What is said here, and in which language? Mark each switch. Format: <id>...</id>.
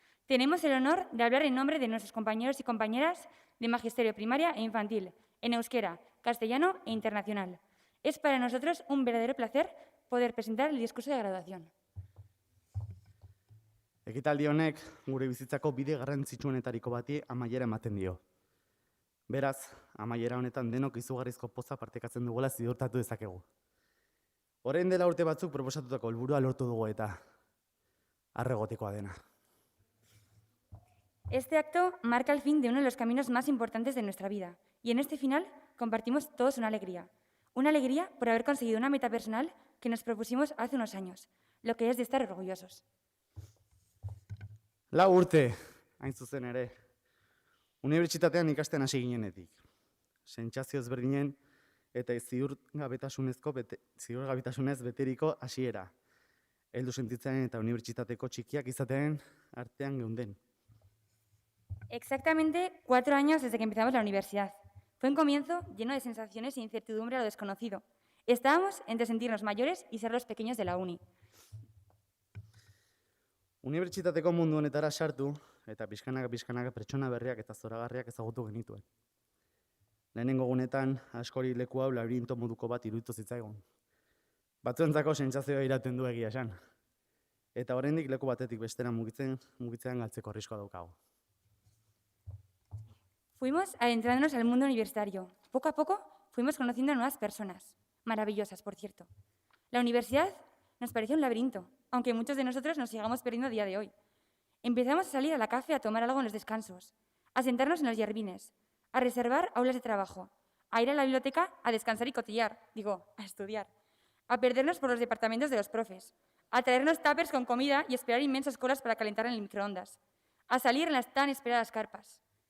<es>Tenemos el honor de hablar en nombre de nuestros compañeros y compañeras de Magisterio Primaria e Infantil, en euskera, castellano e internacional. Es para nosotros un verdadero placer poder presentar el discurso de graduación.</es> <eu>Ekitaldi honek gure bizitzako bide garrantzitsuenetariko bati amaiera ematen dio. Beraz, amaiera honetan denok izugarrizko poza partekatzen dugula ziurtatu dezakegu. Orain dela urte batzuk proposatutako helburua lortu dugu eta arregotekoa dena.</eu> <es>Este acto marca el fin de uno de los caminos más importantes de nuestra vida y en este final compartimos todos una alegría por haber conseguido una meta personal que nos propusimos hace unos años, lo que es de estar orgullosos.</es> <eu>4 urte, hain zuzen ere, unibertsitatean ikasten hasi ginenetik. Sentsazio ezberdinen eta ziurgabetasunez beteriko hasiera. Heldu sentitzen eta unibertsitateko txikiak izatearen artean geunden.</eu> <es>Exactamente 4 años desde que empezamos la universidad. Fue un comienzo lleno de sensaciones e incertidumbre a lo desconocido. Estábamos entre sentirnos mayores y ser los pequeños de la uni.</es> <eu>Unibertsitateko mundu honetara sartu eta pixkanaka pertsona berriak eta zoragarriak ezagutu genituen. Lehenengo gunetan, askori leku hau labirinto moduko bat iruditu zitzaigun. Batzuentzako sentsazioa irauten du egia esan. Eta oraindik leku batetik bestera mugitzean galtzeko arriskoa daukagu.</eu> <es>Fuimos adentrándonos al mundo universitario. Poco a poco fuimos conociendo a nuevas personas, maravillosas, por cierto. La universidad nos parecía un laberinto, aunque muchos de nosotros nos sigamos perdiendo a día de hoy. Empezamos a salir a la café a tomar algo en los descansos, a sentarnos en los jardines, a reservar aulas de trabajo, a ir a la biblioteca a descansar y cotillar, a estudiar, a perdernos por los departamentos de los profes, a traernos tuppers con comida y esperar inmensas colas para calentar en el microondas, a salir en las tan esperadas carpas.</es>